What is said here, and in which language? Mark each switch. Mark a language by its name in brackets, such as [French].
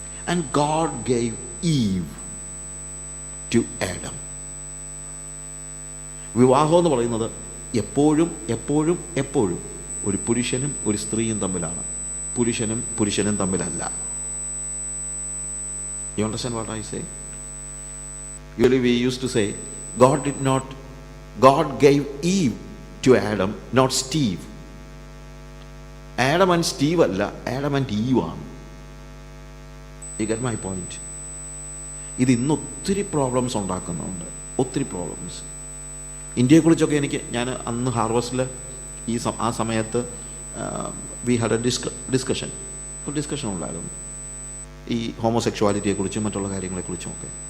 [English] And God gave Eve to Adam. [Malayalam] വിവാഹം എന്ന് പറയുന്നത് എപ്പോഴും ഒരു പുരുഷനും ഒരു സ്ത്രീയും തമ്മിലാണ്, പുരുഷനും തമ്മിലല്ല. [English] You understand what I say? Usually we used to say, God did not God gave Eve to Adam, not Steve. Adam and Steve അല്ല, Adam and Eve ആണ്. You get my point? [Malayalam] ഇത് ഇന്ന് ഒത്തിരി പ്രോബ്ലംസ് ഉണ്ടാക്കുന്നുണ്ട്, ഒത്തിരി problems. ഇന്ത്യയെക്കുറിച്ചൊക്കെ ഞാൻ അന്ന് ഹാർവസ്റ്റിൽ ആ സമയത്ത് [English] we had a discussion [Malayalam] ഉണ്ടായിരുന്നു ഈ ഹോമോസെക്ഷുവാലിറ്റിയെക്കുറിച്ചും മറ്റുള്ള കാര്യങ്ങളെക്കുറിച്ചുമൊക്കെ.